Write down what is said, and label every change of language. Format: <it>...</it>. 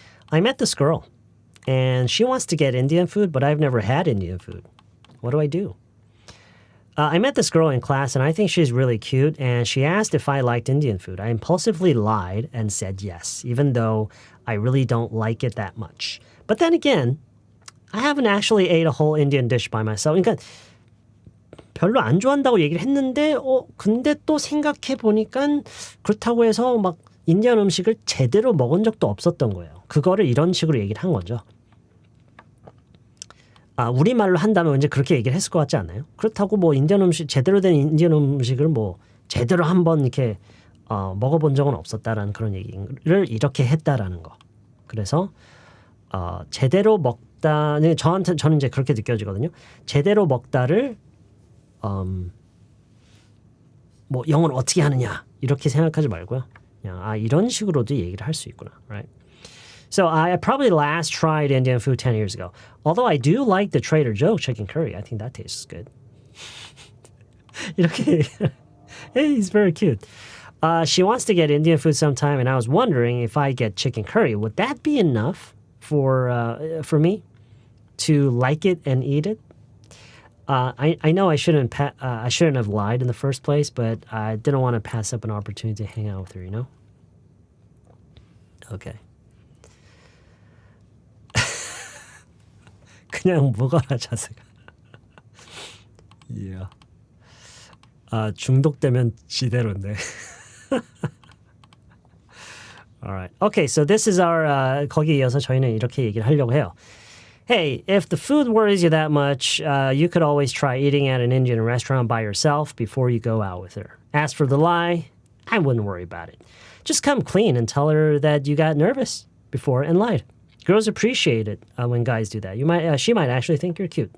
<en>I met this girl, and she wants to get Indian food, but I've never had Indian food. What do I do? I met this girl in class, and I think she's really cute, and she asked if I liked Indian food. I impulsively lied and said yes, even though I really don't like it that much. But then again, I haven't actually ate a whole Indian dish by myself.</en> <ko>그러니까 별로 안 좋아한다고 얘기를 했는데, 근데 또 생각해 보니까 그렇다고 해서 막 인디언 음식을 제대로 먹은 적도 없었던 거예요. 그거를 이런 식으로 얘기를 한 거죠. 우리말로 한다면 왠지 그렇게 얘기를 했을 것 같지 않나요? 그렇다고 뭐 제대로 된 인디언 음식을 뭐 제대로 한번 이렇게 먹어본 적은 없었다라는 그런 얘기를 이렇게 했다라는 거. 그래서 제대로 먹다는 저는 이제 그렇게 느껴지거든요. 제대로 먹다를 뭐 영어는 어떻게 하느냐 이렇게 생각하지 말고요. 그냥 이런 식으로도 얘기를 할 수 있구나.</ko> <en>Right? So I probably last tried Indian food 10 years ago. Although I do like the Trader Joe chicken curry. I think that tastes good. 이렇게 hey, he's very cute. She wants to get Indian food sometime, and I was wondering if I get chicken curry, would that be enough for me to like it and eat it? I know I shouldn't have lied in the first place, but I didn't want to pass up an opportunity to hang out with her, Okay.</en> <ko>그냥 먹어라 자세가. Yeah. 중독되면 지대로인데.</ko> <en>Alright. Okay, so this is our</en> <ko>거기에 이어서 저희는 이렇게 얘기를 하려고 해요.</ko> <en>Hey, if the food worries you that much, you could always try eating at an Indian restaurant by yourself before you go out with her. As for the lie, I wouldn't worry about it. Just come clean and tell her that you got nervous before and lied. Girls appreciate it when guys do that. She might actually think you're cute.</en>